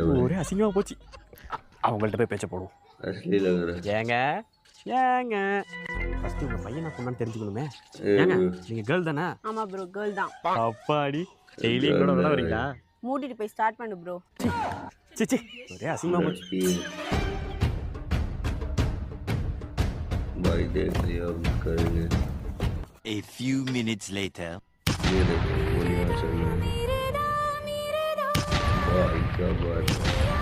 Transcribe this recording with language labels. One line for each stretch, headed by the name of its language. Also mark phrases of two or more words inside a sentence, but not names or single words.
Tamil: ஒரே அசிங்கமா போச்சு. அவங்கள்ட்ட போய் பேச்ச போடுவோம். அஸ்லி லகற. ஏங்க ஏங்க ஃபர்ஸ்ட் உங்க பையனா பொண்ணான்னு தெரிஞ்சுக்கணுமே. ஏங்க நீங்க கேர்ள் தானே? ஆமா ப்ரோ, கேர்ள் தான். அப்பாடி டெய்லி எங்களோட விளையாடுறீங்களா? மூடிட்டு போய் ஸ்டார்ட் பண்ணு ப்ரோ. சிச்சி ஒரே அசிங்கமா போச்சு.
Hindi: भाई देख लिया करेंगे.
English: A few minutes later.
Hindi: ये देखो वो यहाँ चल रहा है. भाई क्या बात है.